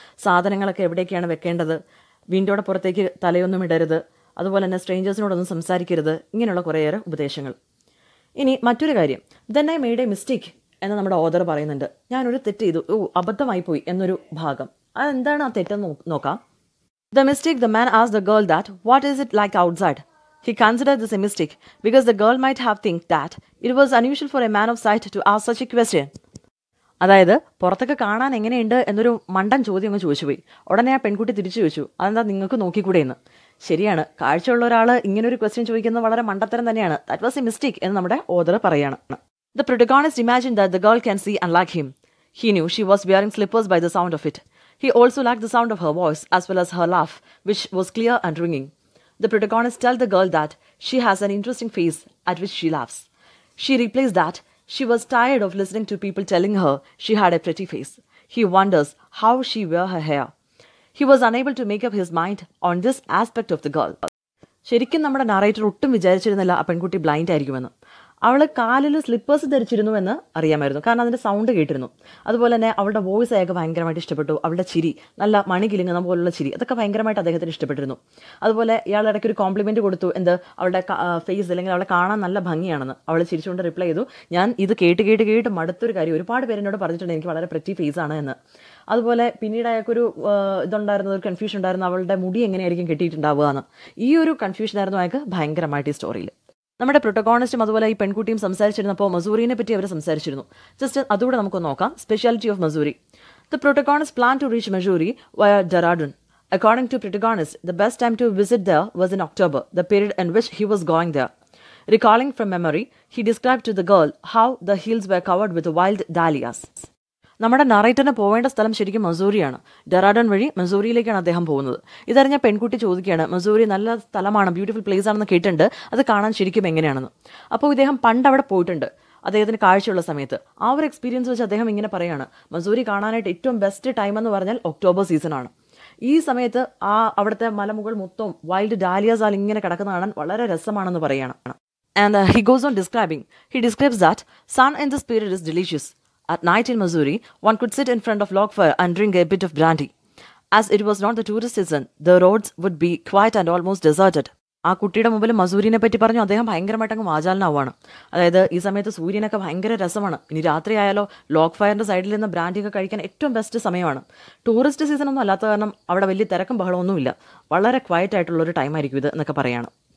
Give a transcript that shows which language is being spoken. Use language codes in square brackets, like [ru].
[ml] സാധനങ്ങളൊക്കെ എവിടേക്കാണ് വെക്കേണ്ടത്, വിൻഡോയുടെ പുറത്തേക്ക് തലയൊന്നും ഇടരുത്, അതുപോലെ തന്നെ സ്ട്രേഞ്ചേഴ്സിനോടൊന്നും സംസാരിക്കരുത്, ഇങ്ങനെയുള്ള കുറേയേറെ ഉപദേശങ്ങൾ. ഇനി മറ്റൊരു കാര്യം, [en] then I made a mistake [ml] എന്ന് നമ്മുടെ ഓഥർ പറയുന്നുണ്ട്. ഞാനൊരു തെറ്റ് ചെയ്തു, അബദ്ധമായിപ്പോയി എന്നൊരു ഭാഗം. അതെന്താണ് ആ തെറ്റെന്ന് നോക്കാം. [en] The mistake the man asked the girl that what is it like outside. He considered this a mistake because the girl might have think that it was unusual for a man of sight to ask such a question. [ml] അതായത് പുറത്തൊക്കെ കാണാൻ എങ്ങനെയുണ്ട് എന്നൊരു മണ്ടൻ ചോദ്യം അങ്ങ് ചോദിച്ചു പോയി. ഉടനെ ആ പെൺകുട്ടി തിരിച്ചു ചോദിച്ചു, അതെന്താ നിങ്ങൾക്ക് നോക്കിക്കൂടെ എന്ന്. ശരിയാണ്, കാഴ്ചയുള്ള ഒരാൾ ഇങ്ങനൊരു ക്വസ്റ്റ്യൻ ചോദിക്കുന്നത് വളരെ മണ്ടത്തരം തന്നെയാണ്. [en] that was a mistake [ml] എന്ന് നമ്മുടെ ഓഥർ പറയാണ്. [en] The protagonist imagined that the girl can see unlike him. He knew she was wearing slippers by the sound of it. He also liked the sound of her voice as well as her laugh, which was clear and ringing. The protagonist tells the girl that she has an interesting face at which she laughs. She replies that she was tired of listening to people telling her she had a pretty face. He wonders how she wear her hair. He was unable to make up his mind on this aspect of the girl. [ml] ശരിക്കും നമ്മുടെ narrator ഒട്ടും വിചാരിച്ചിരുന്നില്ല ആ പെൺകുട്ടി blind ആയിരിക്കുമെന്ന്. അവൾ കാലിൽ slippers ധരിച്ചിരുന്നു എന്ന് അറിയാമായിരുന്നു, കാരണം അതിൻ്റെ സൗണ്ട് കേട്ടിരുന്നു. അതുപോലെ തന്നെ അവളുടെ വോയിസ് അയാൾക്ക് ഭയങ്കരമായിട്ട് ഇഷ്ടപ്പെട്ടു. അവളുടെ ചിരി, നല്ല മണി കിലുങ്ങുന്ന പോലുള്ള ചിരി, അതൊക്കെ ഭയങ്കരമായിട്ട് അദ്ദേഹത്തിന് ഇഷ്ടപ്പെട്ടിരുന്നു. അതുപോലെ ഇയാൾ ഇടയ്ക്ക് ഒരു കോംപ്ലിമെൻറ്റ് കൊടുത്തു, അവളുടെ ഫേസ് അല്ലെങ്കിൽ അവളെ കാണാൻ നല്ല ഭംഗിയാണെന്ന്. അവൾ ചിരിച്ചുകൊണ്ട് റിപ്ലൈ ചെയ്തു, ഞാൻ ഇത് കേട്ട് മടുത്തൊരു കാര്യം, ഒരുപാട് പേര് എന്നോട് പറഞ്ഞിട്ടുണ്ട് എനിക്ക് വളരെ പ്രെറ്റി ഫേസ് ആണ് എന്ന്. അതുപോലെ പിന്നീട് അയാൾക്കൊരു ഒരു കൺഫ്യൂഷൻ ഉണ്ടായിരുന്നു, അവളുടെ മുടി എങ്ങനെയായിരിക്കും കെട്ടിയിട്ടുണ്ടാവുക എന്ന്. ഈ ഒരു കൺഫ്യൂഷനായിരുന്നു അയാൾക്ക് ഭയങ്കരമായിട്ട് ഈ സ്റ്റോറിയിൽ. നമ്മുടെ പ്രൊട്ടഗോണിസ്റ്റും അതുപോലെ ഈ പെൺകുട്ടിയും സംസാരിച്ചിരുന്നപ്പോൾ മസൂറിനെ പറ്റി അവർ സംസാരിച്ചിരുന്നു. [en] just [ml] അതുകൂടെ നമുക്ക് നോക്കാം. [en] Speciality of Mussoorie. The protagonist plan to reach Mussoorie via Dehradun. According to protagonist, the best time to visit there was in October, the period in which he was going there. Recalling from memory, he described to the girl how the hills were covered with wild dahlias. [ml] നമ്മുടെ നറേറ്ററിന് പോവേണ്ട സ്ഥലം ശരിക്കും മസൂറിയാണ്. ഡെറാഡൂൺ വഴി മസൂറിയിലേക്കാണ് അദ്ദേഹം പോകുന്നത്. ഇതറിഞ്ഞ പെൺകുട്ടി ചോദിക്കുകയാണ്, മസൂറി നല്ല സ്ഥലമാണ്, ബ്യൂട്ടിഫുൾ പ്ലേസ് ആണെന്ന് കേട്ടിട്ടുണ്ട്, അത് കാണാൻ ശരിക്കും എങ്ങനെയാണെന്ന്. അപ്പോൾ ഇദ്ദേഹം പണ്ട് അവിടെ പോയിട്ടുണ്ട് അദ്ദേഹത്തിന് കാഴ്ചയുള്ള സമയത്ത്. ആ ഒരു എക്സ്പീരിയൻസ് വെച്ച് അദ്ദേഹം ഇങ്ങനെ പറയുകയാണ്, മസൂറി കാണാനായിട്ട് ഏറ്റവും ബെസ്റ്റ് ടൈം എന്ന് പറഞ്ഞാൽ ഒക്ടോബർ സീസണാണ്. ഈ സമയത്ത് അവിടുത്തെ മലമുകൾ മൊത്തം വൈൽഡ് ഡാലിയാസ് ആൽ ഇങ്ങനെ കിടക്കുന്ന കാണാൻ വളരെ രസമാണെന്ന് പറയുകയാണ്. [en] And he goes on describing. He describes that sun in this period is delicious. At night in Missouri, one could sit in front of log fire and drink a bit of brandy. As it was not the tourist season, the roads would be quiet and almost deserted. [ml] ആ കുട്ടിയുടെ മുമ്പിൽ മസൂരിനെ പറ്റി പറഞ്ഞു അദ്ദേഹം ഭയങ്കരമായിട്ട് അങ്ങ് വാചാലനാവുകയാണ്. അതായത് ഈ സമയത്ത് സൂര്യനൊക്കെ ഭയങ്കര രസമാണ്, ഇനി രാത്രി ആയാലോ ലോഗ് ഫയറിൻ്റെ സൈഡിൽ നിന്ന് ബ്രാൻഡിയൊക്കെ കഴിക്കാൻ ഏറ്റവും ബെസ്റ്റ് സമയമാണ്. ടൂറിസ്റ്റ് സീസൺ ഒന്നും അല്ലാത്ത കാരണം അവിടെ വലിയ തിരക്കും ബഹളമൊന്നുമില്ല, വളരെ ക്വയറ്റ് ആയിട്ടുള്ളൊരു ടൈമായിരിക്കും ഇത് എന്നൊക്കെ പറയുകയാണ്.